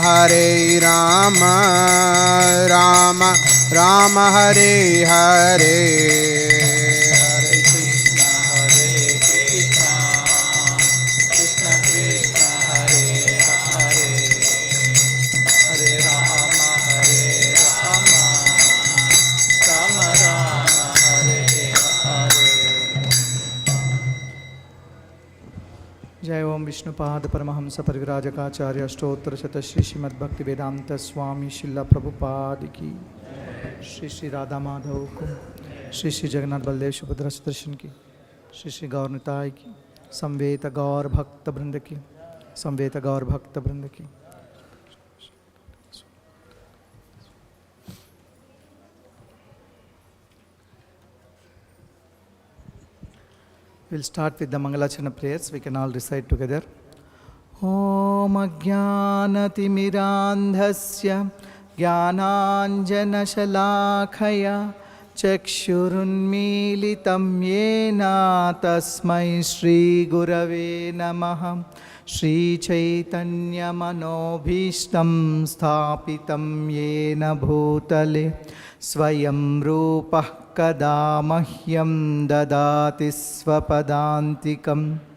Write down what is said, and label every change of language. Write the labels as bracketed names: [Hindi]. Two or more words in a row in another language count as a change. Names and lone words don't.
[Sanskrit] राम राम हरे हरे हरे कृष्ण कृष्ण कृष्ण हरे हरे हरे राम राम राम हरे हरे। [Hindi] जय ओम विष्णुपाद परमहंस परिव्राजकाचार्य अष्टोत्तर शत श्री श्रीमद्भक्ति वेदांत स्वामी शिला प्रभुपाद की, श्री श्री राधा माधव को, श्री श्री जगन्नाथ बलदेव सुभद्रा सुदर्शन की, श्री श्री गौर निताय की, संवेत गौर भक्त वृंद की, संवेत गौर भक्त वृंद की। [English] We'll start with the Mangalachana prayers. We can all recite together. [Sanskrit] ॐ अज्ञानतिमिरान्धस्य ज्ञानाञ्जनशलाकया चक्षुरुन्मीलितं येन तस्मै श्री गुरवे नमः श्री चैतन्य मनोऽभीष्टं स्थापितं येन भूतले स्वयं रूपः कदा मह्यं ददाति स्वपदान्तिकम्